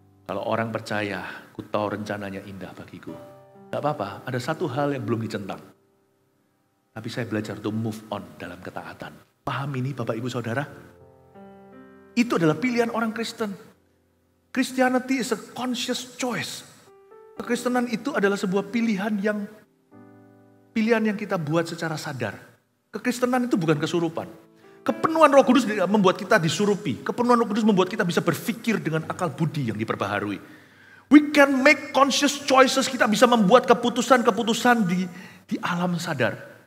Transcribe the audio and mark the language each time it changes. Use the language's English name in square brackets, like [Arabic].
[Indonesian] Kalau orang percaya, ku tahu rencananya indah bagiku. Gak apa-apa, ada satu hal yang belum dicentang. Tapi saya belajar untuk move on dalam ketaatan. Paham ini Bapak Ibu Saudara? Itu adalah pilihan orang Kristen. [English] Christianity is a conscious choice. [Indonesian] Kekristenan itu adalah sebuah pilihan yang kita buat secara sadar. Kekristenan itu bukan kesurupan. Kepenuhan Roh Kudus membuat kita disurupi. Kepenuhan Roh Kudus membuat kita bisa berpikir dengan akal budi yang diperbaharui. [English] We can make conscious choices, [Indonesian] kita bisa membuat keputusan-keputusan di alam sadar.